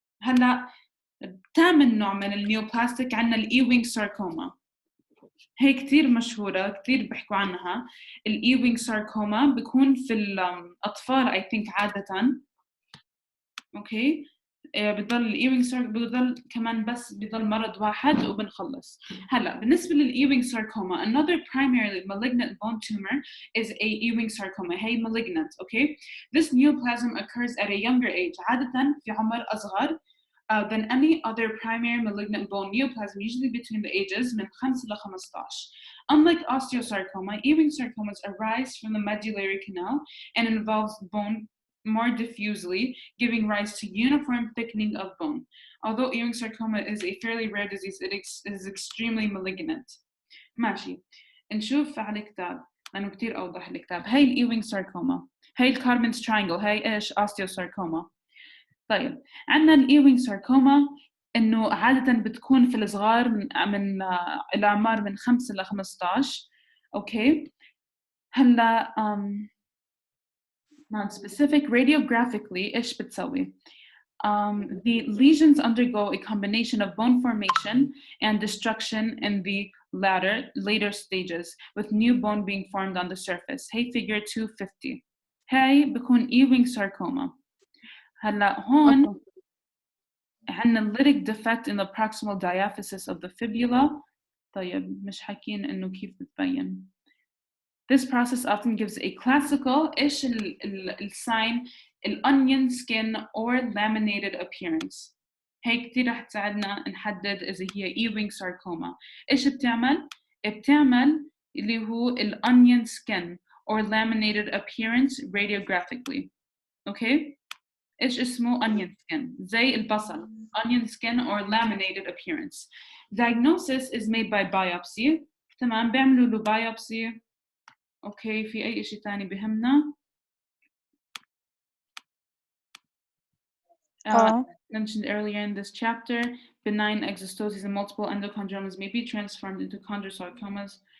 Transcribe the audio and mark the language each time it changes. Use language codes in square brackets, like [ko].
[ar] هلا ثامن نوع من النيوبلاستيك عندنا الإيوينغ ساركوما. هي كتير مشهورة، كتير بيحكوا عنها. الإيوينغ ساركوما بيكون في الأطفال [en] I think [ar] عادة. أوكي، بضل الإيوينغ ساركوما بضل كمان بس بضل مرض واحد وبنخلص. هلا بالنسبة للإيوينغ ساركوما [en] another primarily malignant bone tumor is a Ewing sarcoma. [ar] هي malignant. [en] Okay, this neoplasm occurs at a younger age. [ar] عادة في عمر أصغر [en] than any other primary malignant bone neoplasm, usually between the ages [ar] من 5 ل 15. [en] Unlike osteosarcoma, Ewing sarcomas arise from the medullary canal and involves bone more diffusely, giving rise to uniform thickening of bone. Although Ewing sarcoma is a fairly rare disease, it is extremely malignant. [ar] ماشي، نشوف على الكتاب لأنه كتير أوضح الكتاب. هاي الإيوينغ ساركوما، هاي الكارمنز تراينجل، هاي إيش أوستيوساركوما. طيب عندنا الإيوينغ ساركوما إنه عادة بتكون في الصغار من الأعمار من 5 ل 15. أوكي، هلا [en] non-specific radiographically [ar] إيش بتسوي؟ [en] The lesions undergo a combination of bone formation and destruction in the later stages, with new bone being formed on the surface. [ar] هي figure 250. هاي بكون Ewing sarcoma. هلا هون عندنا [en] lytic defect in the proximal diaphysis of the fibula. [ar] طيب مش حاكين إنه كيف بتبين. [en] This process often gives a classical إيش الsign الonion skin or laminated appearance. [ar] هي كتير رح تساعدنا نحدد إذا هي Ewing sarcoma. إيش بتعمل؟ بتعمل اللي هو [en] الonion skin or laminated appearance radiographically. [ar] أوكي؟ إيش اسمه onion skin؟ زي البصل. [en] Onion skin or laminated appearance. Diagnosis is made by biopsy. [ar] تمام، بيعملوا له biopsy. أوكي، في أي إشي تاني بهمنا؟ [en] Mentioned earlier in this chapter, benign exostoses and multiple endochondromas may be transformed into chondrosarcomas.